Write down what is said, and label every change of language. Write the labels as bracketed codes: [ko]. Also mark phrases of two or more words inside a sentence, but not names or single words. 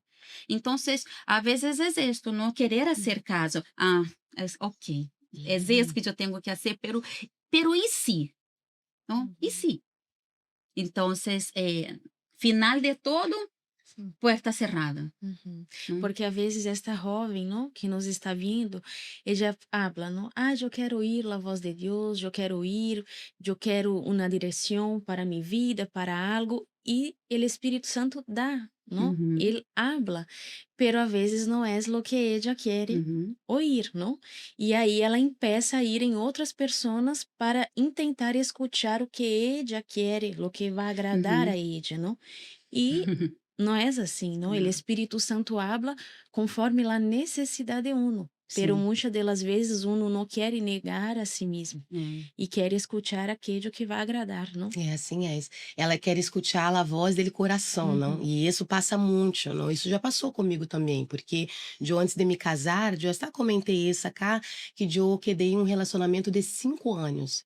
[es] Entonces, a veces es esto, no querer hacer caso. Ah, es ok, es eso que yo tengo que hacer, pero ¿y si? ¿No? ¿Y si? Entonces, final de todo, puerta cerrada. Uhum. ¿no? [pt] Porque às vezes esta jovem, não, que nos está vindo, [es] ella habla, [pt] não? Ah, eu quero oír a voz de Deus, eu quero uma direção para minha vida, para algo, e o Espírito Santo dá, não? Uhum, Ele [es] habla, pero [pt] a vezes não é o que [es] ella quiere uhum, oír, [pt] não? E aí ela empieza a ir em outras pessoas para tentar escuchar o que [es] ella quiere, [pt] o que vai agradar uhum. a ella, não? E não é assim, não? O Não. Espírito Santo habla conforme a necessidade de [es] uno. pero [pt] Sim. muitas das vezes uno não quer negar a si mesmo É. e quer escutar aquilo que vai agradar, não? É, assim é. Ela quer escutar a voz dele coração, não? Uhum. E isso passa muito, não? Isso já passou comigo também, porque eu antes de me casar, eu já comentei isso acá, que eu quedei um relacionamento de 5 anos.